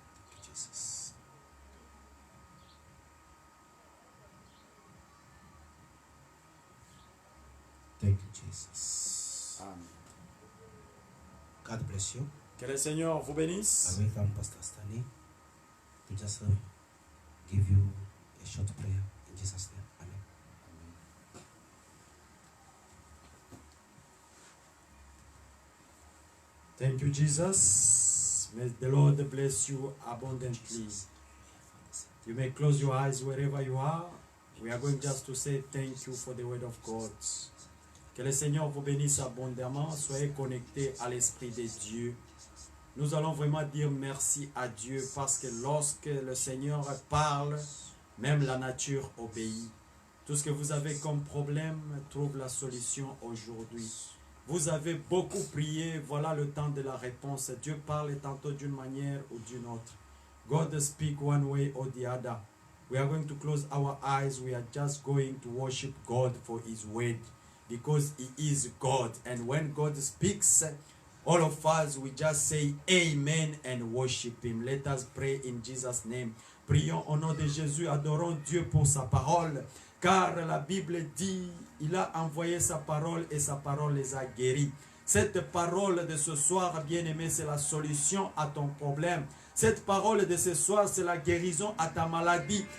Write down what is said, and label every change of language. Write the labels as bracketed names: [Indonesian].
[English] Thank you, Jesus. Thank you, Jesus. Amen. God bless you. [French] Que le Seigneur vous bénisse. [English] I welcome Pastor Stanley to just give you a short prayer in Jesus' name. Amen. Thank you, Jesus. May the Lord bless you abundantly. You may close your eyes wherever you are. We are going just to say thank you for the word of God. [French] Que le Seigneur vous bénisse abondamment. Soyez connectés à l'Esprit de Dieu. Nous allons vraiment dire merci à Dieu parce que lorsque le Seigneur parle, même la nature obéit. Tout ce que vous avez comme problème trouve la solution aujourd'hui. Vous avez beaucoup prié, voilà le temps de la réponse. Dieu parle tantôt d'une manière ou d'une autre. [English] God speak one way or the other. We are going to close our eyes. We are just going to worship God for His word. Because He is God. And when God speaks, all of us, we just say Amen and worship Him. Let us pray in Jesus' name. [French] Prions au nom de Jésus. Adorons Dieu pour sa parole. Car la Bible dit, il a envoyé sa parole et sa parole les a guéris. Cette parole de ce soir, bien-aimé, c'est la solution à ton problème. Cette parole de ce soir, c'est la guérison à ta maladie.